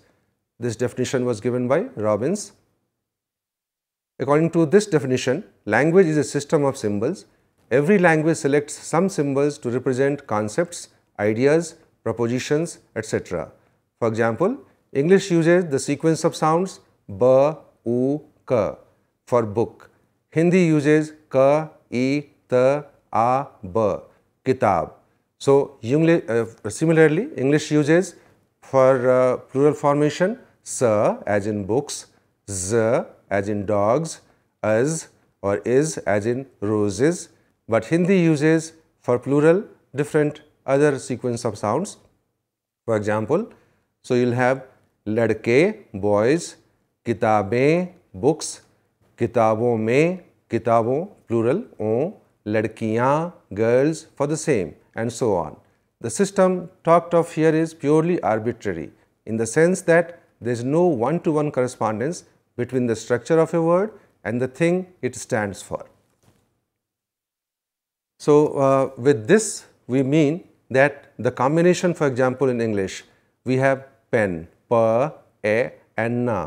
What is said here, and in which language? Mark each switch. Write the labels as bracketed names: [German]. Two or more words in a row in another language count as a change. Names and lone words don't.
[English] This definition was given by Robbins. According to this definition, language is a system of symbols. Every language selects some symbols to represent concepts, ideas, propositions, etc. For example, English uses the sequence of sounds ba, u, ka for book. Hindi uses ka, e, ta, a, ba, kitab. So, similarly, English uses for plural formation sa as in books, z as in dogs, az or is as in roses, but Hindi uses for plural different other sequence of sounds. For example, so you will have ladke, boys, kitabein, books, [Hindi] kitabon mein, kitabon, [English] plural, on, ladkiyan, girls for the same and so on. The system talked of here is purely arbitrary in the sense that there is no one-to-one correspondence between the structure of a word and the thing it stands for. So, with this we mean that the combination, for example, in English we have pen, pa, a and na.